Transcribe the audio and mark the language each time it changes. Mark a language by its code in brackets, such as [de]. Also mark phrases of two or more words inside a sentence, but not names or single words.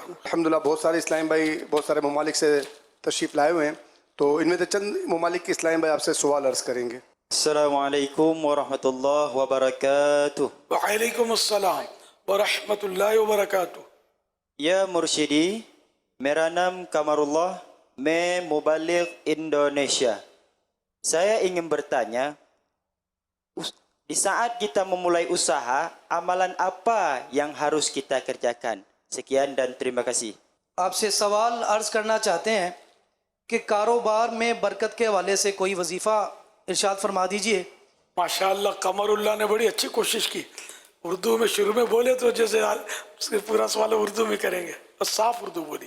[ur] الحمدللہ بہت سارے اسلام بھائی بہت سارے ممالک سے تشریف لائے ہوئے ہیں، تو ان میں سے چند ممالک کے اسلام بھائی آپ سے سوال عرض کریں گے. [ar] السلام علیکم ورحمۃ اللہ وبرکاتہ. وعلیکم السلام ورحمۃ اللہ وبرکاتہ. [ur] یا مرشدی، میرا نام Kamar Allah, میں مبلغ Indonesia. [id] Saya ingin bertanya, di saat kita memulai usaha, amalan apa yang harus kita kerjakan? Sekian dan terima kasih. [ur] آپ سے سوال عرض کرنا چاہتے ہیں کہ کاروبار میں برکت کے حوالے سے کوئی وظیفہ ارشاد فرما دیجئے. ماشاءاللہ قمر اللہ نے بڑی اچھی کوشش کی. اردو میں شروع میں بولے تو جیسے پورا سوال اردو میں کریں گے، اور صاف اردو بولی.